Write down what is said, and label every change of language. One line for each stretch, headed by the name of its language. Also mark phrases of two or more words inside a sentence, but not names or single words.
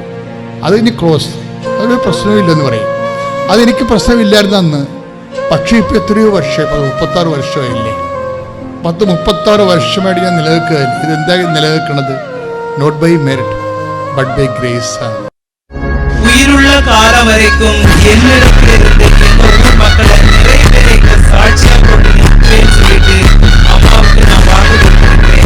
Malayalam: അതിന് ക്ലോസ്, അതൊരു പ്രശ്നമില്ലെന്ന് പറയും. അതെനിക്ക് പ്രശ്നമില്ലായിരുന്നു അന്ന്. പക്ഷേ ഇപ്പോൾ എത്രയോ വർഷം, 36 വർഷമായില്ലേ, 36 വർഷമായിട്ട് ഞാൻ നിലനിൽക്കുകയല്ലേ. ഇതെന്താ നിലനിൽക്കുന്നത്?
English: not by merit but by grace
Malayalam: ആണ്.
Tamil: உயிருள்ள காலம் வரைக்கும் என்னிடத்திலிருந்து எங்க ஊர் மக்களை நிறைய பேருக்கு சாட்சியா கொண்டு நிற்பேன்னு சொல்லிட்டு அம்மாவுக்கு நான் வாக்கு கொடுத்திருக்கிறேன்.